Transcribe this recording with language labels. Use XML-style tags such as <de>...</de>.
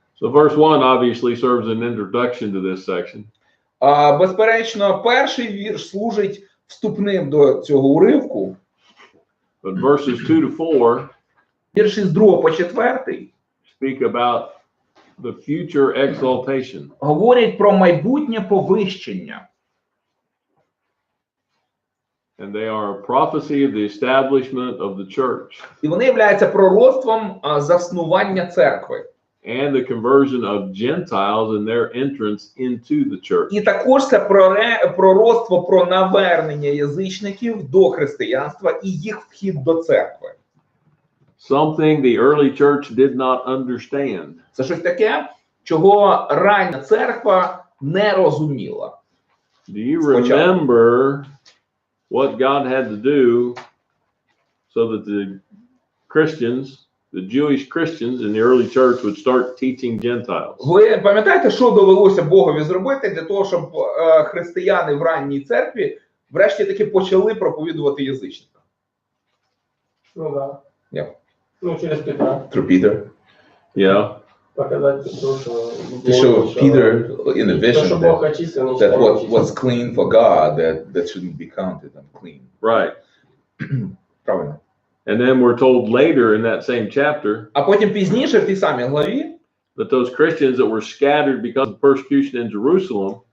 <en>So verse 1 obviously serves an introduction to this section.</en> <uk>Безперечно, перший вірш служить вступним до цього уривку.</uk> <en>But verses 2 to 4</en> <uk>Вірші з 2 по 4</uk> <en>speak about the future exaltation.</en> <uk>говорять про майбутнє повищення.</uk> <en>And they are a prophecy of the establishment of the church.</en> <uk>І вони являються пророцтвом заснування церкви.</uk> <en>And the conversion of Gentiles and their entrance into the church.</en> <uk>І також це пророцтво про навернення язичників до християнства і їх вхід до церкви.</uk> <en>Something the early church did not understand.</en> <uk>Це щось таке, чого рання церква не розуміла.</uk> <en>Do you remember what God had to do so that the Christians, the Jewish Christians in the early church would start teaching Gentiles?</en> <uk>Ви пам'ятаєте, що довелося Богові зробити для того, щоб християни в ранній церкві врешті таки почали проповідувати язичникам?</uk> <ru>Ну да.</ru> <en>Yeah.</en> <ru>Ну, через Петра.</ru> <en>Through Peter. Yeah.</en> <ru>Показать Петру, что...</ru> <en>To show Peter in the vision</en> <ru>Что Бог очистил,</ru> <en>that what's clean for God, that shouldn't be counted unclean. Right.</en> <uk>Правильно.</uk> <en>And then we're told later in that same chapter</en> <uk>А потім пізніше в тій самій главі</uk> <en>that those Christians that were scattered because of persecution in Jerusalem</en>